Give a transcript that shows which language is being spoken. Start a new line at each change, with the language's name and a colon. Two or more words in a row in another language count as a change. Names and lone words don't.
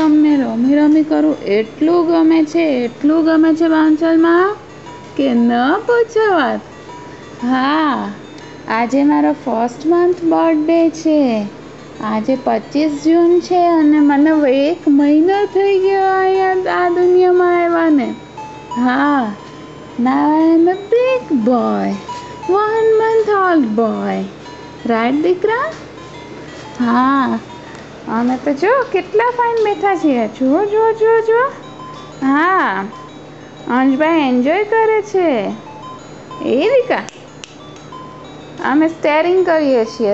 Gujarati: અમને રમી રમી કરવું એટલું ગમે છે બાઉન્સરમાં કે ન પૂછો વાત. હા, આજે મારો
English: first month birthday
Gujarati: છે. આજે 25 જૂન છે અને મને 1 મહિનો થઈ ગયો અહીંયા આ દુનિયામાં આવ્યાને. હા,
English: now I am a big boy, 1 month old boy.
Gujarati: રાઈટ દીકરા? હા, અમે તો જો કેટલા ફાઇન બેઠા છીએ. જુઓ. હા, અંશભાઈ એન્જોય કરે છે. એ દીકા, અમે સ્ટેરિંગ કરીએ છીએ.